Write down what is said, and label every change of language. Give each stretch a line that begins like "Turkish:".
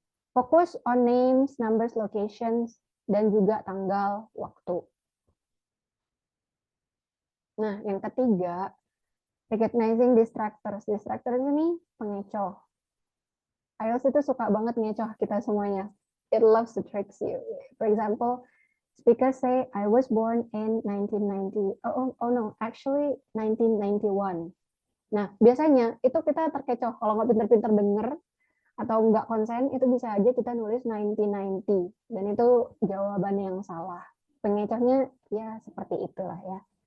Indonesian: Fokus
English: on names, numbers, locations,
Indonesian: dan juga tanggal, waktu. Nah, yang ketiga,
English: recognizing distractors.
Indonesian: Distractors ini pengecoh. IELTS itu suka banget ngecoh kita semuanya.
English: It loves to trick you. For example, speakers say, I was born in 1990. Oh no, actually 1991.
Indonesian: Nah, biasanya itu kita terkecoh. Kalau nggak pinter-pinter denger atau nggak konsen, itu bisa aja kita nulis 1990. Dan itu jawaban yang salah. Pengecohnya ya seperti itulah ya.